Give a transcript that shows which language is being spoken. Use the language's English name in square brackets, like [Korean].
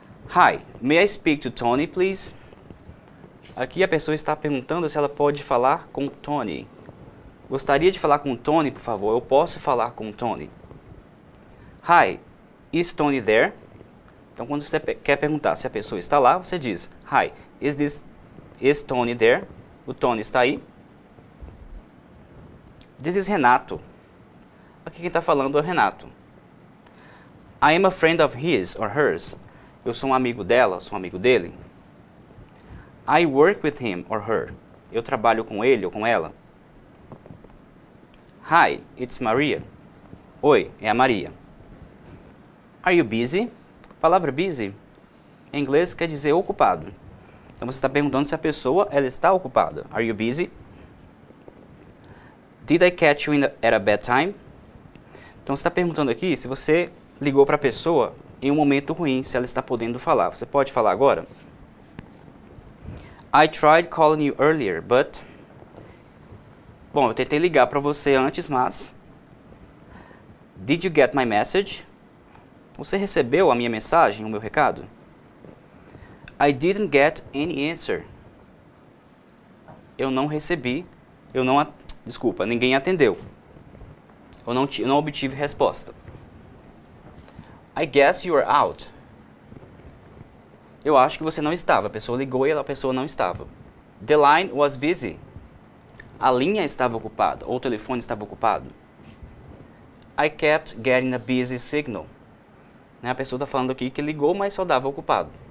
[English] Hi, may I speak to Tony, please? [Portuguese] Aqui a pessoa está perguntando se ela pode falar com Tony. Gostaria de falar com o Tony, por favor? Eu posso falar com o Tony? [English] Hi, is Tony there? [Portuguese] Então, quando você quer perguntar se a pessoa está lá, você diz, Hi, is Tony there? O Tony está aí? [English] This is Renato. [Portuguese] Aqui quem está falando é o Renato. [English] I am a friend of his or hers. [Portuguese] Eu sou um amigo dela, sou um amigo dele. [English] I work with him or her. [Portuguese] Eu trabalho com ele ou com ela. [English] Hi, it's Maria. [Portuguese] Oi, é a Maria. [English] Are you busy? [Portuguese] A palavra busy, em inglês, quer dizer ocupado. Então você está perguntando se a pessoa ela está ocupada. [English] Are you busy? Did I catch you at a bad time? [Portuguese] Então você está perguntando aqui se você ligou para a pessoa em um momento ruim, se ela está podendo falar. Você pode falar agora? [English] I tried calling you earlier, but... [Portuguese] Bom, eu tentei ligar para você antes, mas... [English] Did you get my message? [Portuguese] Você recebeu a minha mensagem, o meu recado? [English] I didn't get any answer. [Portuguese] Eu não recebi, desculpa, ninguém atendeu. Eu não obtive resposta. [English] I guess you are out. [Portuguese] Eu acho que você não estava. A pessoa ligou e a pessoa não estava. [English] The line was busy. [Portuguese] A linha estava ocupada, ou o telefone estava ocupado. [English] I kept getting a busy signal. [Portuguese] A pessoa está falando aqui que ligou, mas só dava ocupado.